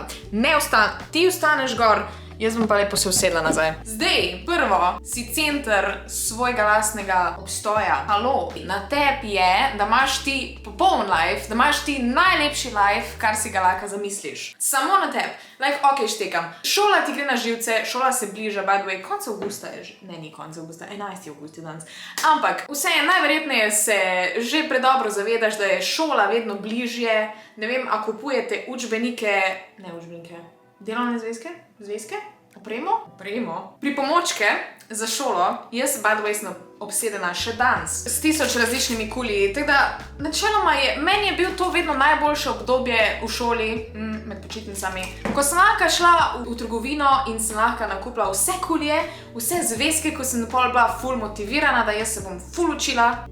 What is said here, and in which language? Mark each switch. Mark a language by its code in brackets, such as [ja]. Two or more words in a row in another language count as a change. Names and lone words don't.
[sl] Ne ti vstaneš gor, jaz bom pa lepo se usedla nazaj. Zdaj, prvo, si center svojega lastnega obstoja. Halo, na tebi je, da imaš ti popoln life, da imaš ti najlepši life, kar si ga lahko zamisliš. Samo na tebi. Like, ok, štekam. Šola ti gre na živce, šola se bliža, [en] by the way, [sl] konec avgusta je že. Ne, ni konec avgusta, 11. avgust je danes. Ampak, vse je najverjetneje se že predobro zavedaš, da je šola vedno bližje. Ne vem, a kupujete učbenike, delovne zvezke? Opremo? Pripomočke za šolo, jaz [en] by the way [sl] sem obsedena še danes s 1000 različnimi kuliji, tako da načeloma meni je bil to vedno najboljše obdobje v šoli, med počitnicami, ko sem lahko šla v trgovino in sem lahko nakupila vse kulije, vse zvezke, ko sem pol bila ful motivirana, da jaz se bom ful učila.